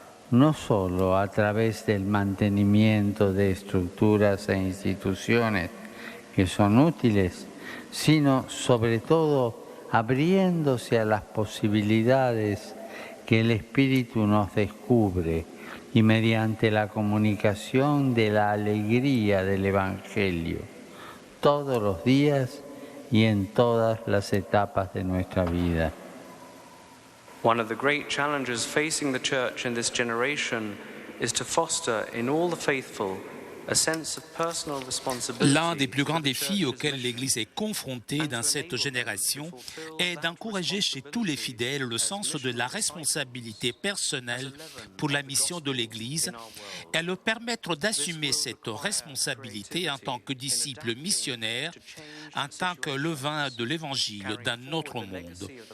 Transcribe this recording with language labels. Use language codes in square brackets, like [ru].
[es] no solo a través del mantenimiento de estructuras e instituciones que son útiles, sino sobre todo abriéndose a las posibilidades que el Espíritu nos descubre y mediante la comunicación de la alegría del Evangelio, todos los días y en todas las etapas de nuestra vida. [en] One of the great challenges facing the Church in this generation is to foster in all the faithful a sense of personal responsibility. [fr] L'un des plus grands défis auxquels l'Église est confrontée dans cette génération est d'encourager chez tous les fidèles le sens de la responsabilité personnelle pour la mission de l'Église et leur permettre d'assumer cette responsabilité en tant que disciples missionnaires, en tant que levain de l'Évangile dans notre monde.